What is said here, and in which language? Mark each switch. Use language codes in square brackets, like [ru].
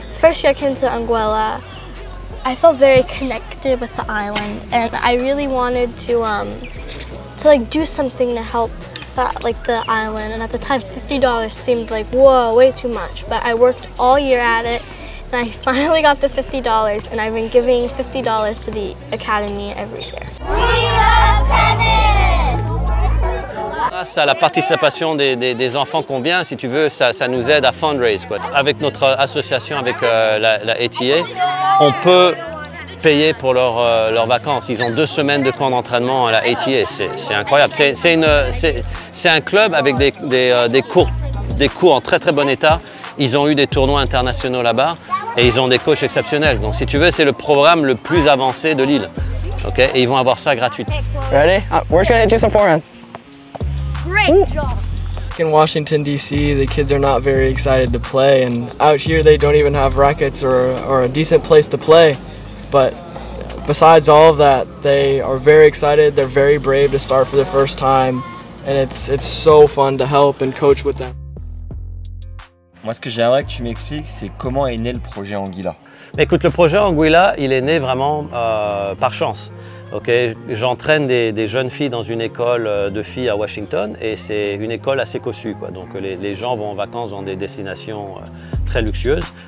[en] First year I came to Anguilla, I felt very connected with the island, and I really wanted to do something to help the island. And at the time $50 seemed like, whoa, way too much. But I worked all year at it. And I finally got the $50, and I've been giving $50 to the academy every year. We love tennis! [fr] Grâce à la participation des enfants qu'on vient, si tu veux, ça nous aide à fundraise, quoi. Avec notre association, avec la ATA, on peut payer pour leurs vacances. Ils ont 2 semaines de camp d'entraînement à la ATA, c'est incroyable. C'est un club avec des cours en très très bon état. Ils ont eu des tournois internationaux là-bas. Et ils ont des coachs exceptionnels. Donc si tu veux, c'est le programme le plus avancé de l'île. Okay? Et ils vont avoir ça gratuit. [en] Ready? We're just gonna hit you some forehands. Great job! In Washington, D.C., the kids are not very excited to play. And out here, they don't even have rackets or a decent place to play. But besides all of that, they are very excited. They're very brave to start for the first time. And it's so fun to help and coach with them. [fr] Moi, ce que j'aimerais que tu m'expliques, c'est comment est né le projet Anguilla. Écoute, le projet Anguilla, il est né vraiment par chance. Okay? J'entraîne des jeunes filles dans une école de filles à Washington, et c'est une école assez cossue, quoi. Donc les gens vont en vacances dans des destinations très luxueuses.